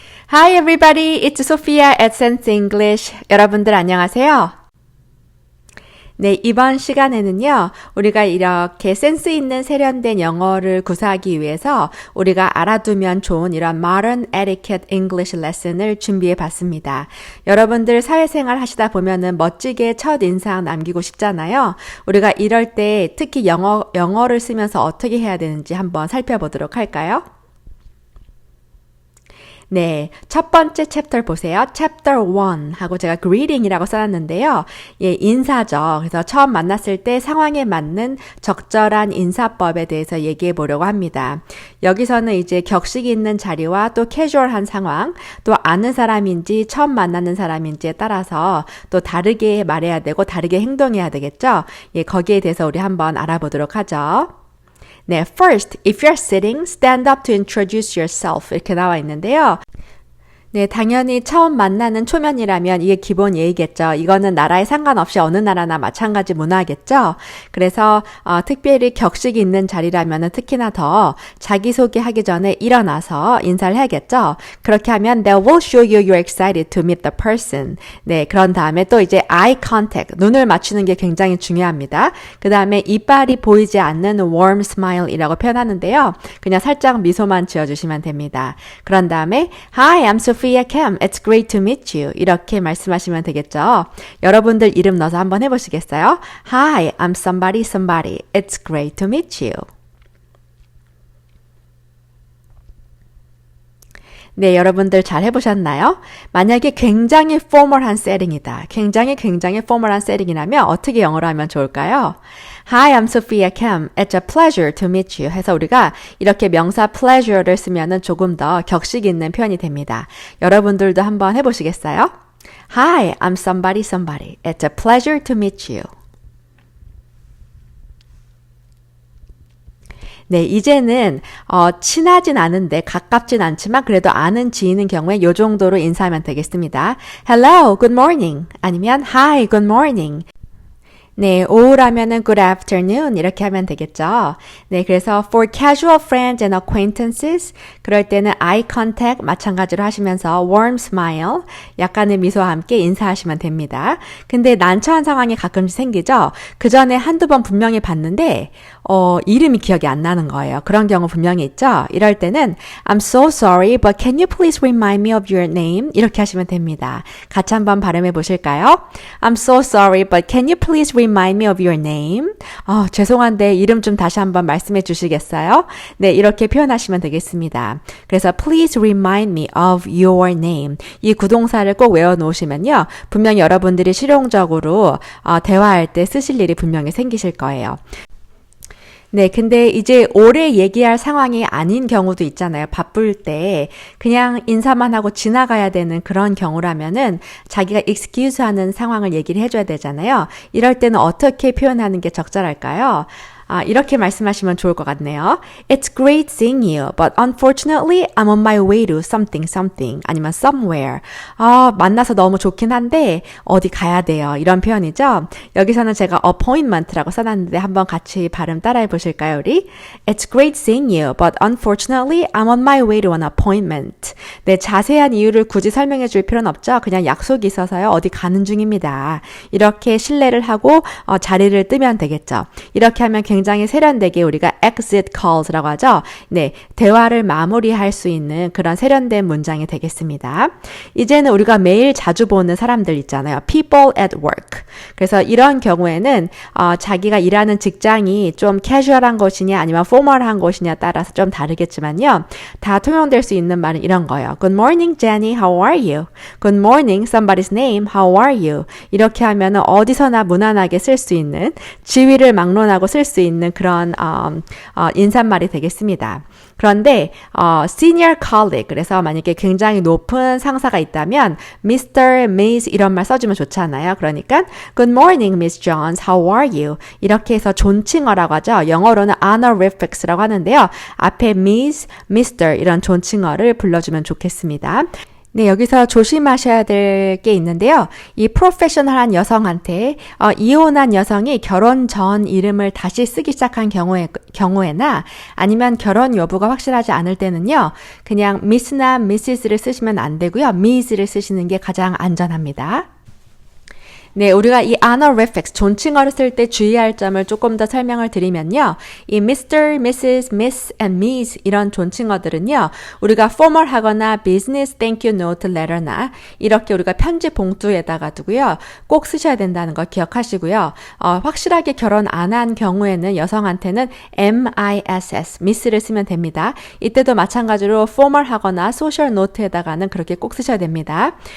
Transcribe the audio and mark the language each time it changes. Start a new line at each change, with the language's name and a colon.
English: Hi everybody, it's Sophia at Sense English.
Korean: 여러분들 안녕하세요. 네, 이번 시간에는요, 우리가 이렇게 센스 있는 세련된 영어를 구사하기 위해서 우리가 알아두면 좋은 이런 Modern Etiquette English Lesson을 준비해 봤습니다. 여러분들 사회생활 하시다 보면은 멋지게 첫 인상 남기고 싶잖아요. 우리가 이럴 때 특히 영어를 쓰면서 어떻게 해야 되는지 한번 살펴보도록 할까요? 네, 첫 번째 챕터 보세요. Chapter 1 하고 제가 greeting이라고 써놨는데요. 예, 인사죠. 그래서 처음 만났을 때 상황에 맞는 적절한 인사법에 대해서 얘기해 보려고 합니다. 여기서는 이제 격식 있는 자리와 또 캐주얼한 상황, 또 아는 사람인지 처음 만나는 사람인지에 따라서 또 다르게 말해야 되고 다르게 행동해야 되겠죠. 예, 거기에 대해서 우리 한번 알아보도록 하죠.
English: 네, first, if you're sitting, stand up to introduce yourself
Korean: 이렇게 나와 있는데요. 네, 당연히 처음 만나는 초면이라면 이게 기본 예의겠죠. 이거는 나라에 상관없이 어느 나라나 마찬가지 문화겠죠. 그래서 특별히 격식이 있는 자리라면 특히나 더 자기소개하기 전에 일어나서 인사를 해야겠죠. 그렇게 하면
English: they will show you you're excited to meet the person.
Korean: 네, 그런 다음에 또 이제 eye contact, 눈을 맞추는 게 굉장히 중요합니다. 그 다음에 이빨이 보이지 않는 warm smile이라고 표현하는데요. 그냥 살짝 미소만 지어주시면 됩니다. 그런 다음에
English: Hi, I'm Sophia Kim. It's great to meet you.
Korean: 이렇게 말씀하시면 되겠죠. 여러분들 이름 넣어서 한번 해보시겠어요?
English: Hi, I'm somebody somebody. It's great to meet you.
Korean: 네, 여러분들 잘 해보셨나요? 만약에 굉장히 포멀한 세팅이다. 굉장히 포멀한 세팅이라면 어떻게 영어로 하면 좋을까요?
English: Hi, I'm Sophia Kim. It's a pleasure to meet you.
Korean: 해서 우리가 이렇게 명사 pleasure를 쓰면은 조금 더 격식 있는 표현이 됩니다. 여러분들도 한번 해보시겠어요?
English: Hi, I'm somebody somebody. It's a pleasure to meet you.
Korean: 네, 이제는 친하진 않은데 가깝진 않지만 그래도 아는 지인인 경우에 이 정도로 인사하면 되겠습니다.
English: Hello, good morning. 아니면 Hi, good morning.
Korean: 네, 오후라면은
English: good afternoon
Korean: 이렇게 하면 되겠죠. 네, 그래서
English: for casual friends and acquaintances
Korean: 그럴 때는 eye contact 마찬가지로 하시면서 warm smile 약간의 미소와 함께 인사하시면 됩니다. 근데 난처한 상황이 가끔씩 생기죠. 그 전에 한두 번 분명히 봤는데 이름이 기억이 안 나는 거예요. 그런 경우 분명히 있죠. 이럴 때는
English: I'm so sorry, but can you please remind me of your name?
Korean: 이렇게 하시면 됩니다. 같이 한번 발음해 보실까요?
English: I'm so sorry, but can you please remind me of your name?
Korean: 죄송한데 이름 좀 다시 한번 말씀해 주시겠어요? 네, 이렇게 표현하시면 되겠습니다.
English: 그래서 please remind me of your name.
Korean: 이 구동사를 꼭 외워 놓으시면요. 분명히 여러분들이 실용적으로 대화할 때 쓰실 일이 분명히 생기실 거예요. 네, 근데 이제 오래 얘기할 상황이 아닌 경우도 있잖아요. 바쁠 때 그냥 인사만 하고 지나가야 되는 그런 경우라면은 자기가 excuse 하는 상황을 얘기를 해줘야 되잖아요. 이럴 때는 어떻게 표현하는 게 적절할까요? 이렇게 말씀하시면 좋을 것 같네요.
English: It's great seeing you, but unfortunately I'm on my way to something something 아니면 somewhere.
Korean: 만나서 너무 좋긴 한데 어디 가야 돼요. 이런 표현이죠. 여기서는 제가 appointment라고 써놨는데 한번 같이 발음 따라해 보실까요, 우리? It's great seeing you, but unfortunately I'm on my way to an appointment. 네, 자세한 이유를 굳이 설명해 줄 필요는 없죠. 그냥 약속이 있어서요. 어디 가는 중입니다. 이렇게 실례를 하고 자리를 뜨면 되겠죠. 이렇게 하면 굉장히 세련되게 우리가 exit calls라고 하죠. 네, 대화를 마무리할 수 있는 그런 세련된 문장이 되겠습니다. 이제는 우리가 매일 자주 보는 사람들 있잖아요.
English: people at work.
Korean: 그래서 이런 경우에는 자기가 일하는 직장이 좀 캐주얼한 곳이냐 아니면 포멀한 곳이냐 따라서 좀 다르겠지만요. 다 통용될 수 있는 말은 이런 거예요.
English: Good morning, Jenny. How are you? Good morning, somebody's name. How are you?
Korean: 이렇게 하면은 어디서나 무난하게 쓸 수 있는 지위를 막론하고 쓸 수 있는 그런 인사말이 되겠습니다. 그런데 senior colleague 그래서 만약에 굉장히 높은 상사가 있다면 Mr. Miss 이런 말 써주면 좋잖아요.
English: 그러니까 Good morning, Miss Jones. How are you?
Korean: 이렇게 해서 존칭어라고 하죠. 영어로는 honorifics라고 하는데요. 앞에 Miss, Mr. 이런 존칭어를 불러주면 좋겠습니다. 네, 여기서 조심하셔야 될 게 있는데요. 이 프로페셔널한 여성한테 이혼한 여성이 결혼 전 이름을 다시 쓰기 시작한 경우에나 아니면 결혼 여부가 확실하지 않을 때는요. 그냥 Miss나 Mrs.를 쓰시면 안 되고요. Ms를 쓰시는 게 가장 안전합니다. 네, 우리가 이 honorifics, 존칭어를 쓸 때 주의할 점을 조금 더 설명을 드리면요. 이 Mr., Mrs., Miss, and Ms 이런 존칭어들은요. 우리가 formal하거나 business thank you note letter나 이렇게 우리가 편지 봉투에다가 두고요. 꼭 쓰셔야 된다는 거 기억하시고요. 확실하게 결혼 안 한 경우에는 여성한테는 MISS, Miss를 쓰면 됩니다. 이때도 마찬가지로 formal하거나 social note에다가는 그렇게 꼭 쓰셔야 됩니다.